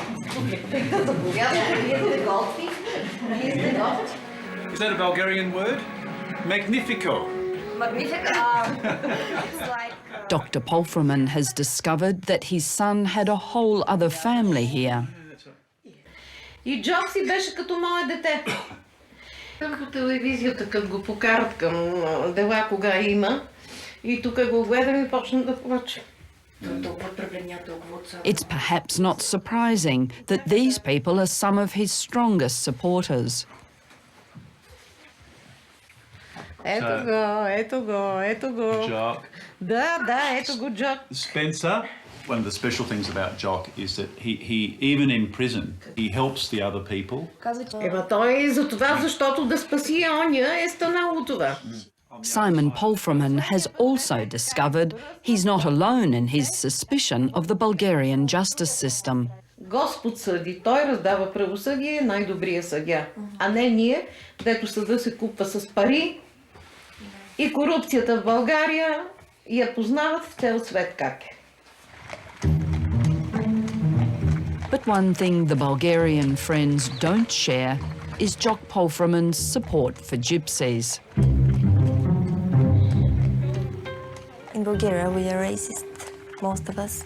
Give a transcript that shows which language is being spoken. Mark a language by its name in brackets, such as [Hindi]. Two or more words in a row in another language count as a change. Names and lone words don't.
[English] Is that a Bulgarian word? Magnifico. Dr. Palfreeman has discovered that his son had a whole other family here. [Bulgarian] И Джок си беше като мое дете. По телевизията, като го покарат към дела, кога има, и тук го гледам и почна да плача. [English] It's perhaps not surprising that these people are some of his strongest supporters. [Bulgarian] Ето го, ето го, ето го. Jock. Да, ето го Джок. Spencer. [English] One of the special things about Jock is that he even in prison, he helps the other people. [Bulgarian] Ема той за това, защото да спаси оня, е станало това. [English] Simon Palfreeman has also discovered he's not alone in his suspicion of the Bulgarian justice system. [Bulgarian] Господ съди, той раздава правосъдие, най-добрия съдия, а не ние, дето съда се купва с пари и корупцията в България я познават в цел свет как е. [English] But one thing the Bulgarian friends don't share is Jock Palfreeman's support for gypsies. In Bulgaria, we are racist, most of us.